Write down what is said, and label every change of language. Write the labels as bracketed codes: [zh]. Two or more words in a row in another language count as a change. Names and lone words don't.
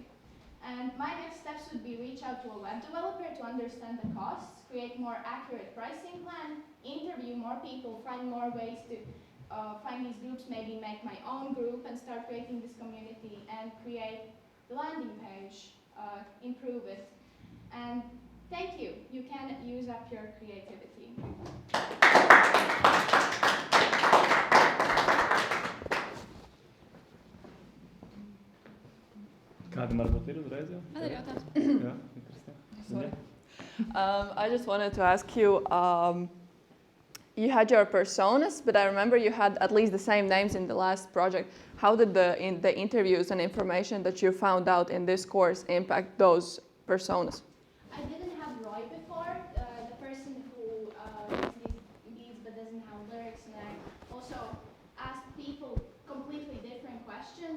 [en] And my next steps would be reach out to a web developer to understand the costs, create more accurate pricing plan, interview more people, find more ways to find these groups, maybe make my own group and start creating this community, and create the landing page, improve it. And thank you. You can use up your creativity. [lv] Kādam varbūt ir uzreiz jau? Man ir jautājums. Jā, interesanti. [en] Sorry. I just wanted to ask you, you had your personas, but I remember you had at least the same names in the last project. How did the interviews and information that you found out in this course impact those personas? I didn't have Roy before, the person who makes these but doesn't have lyrics, and I also asked people completely different questions.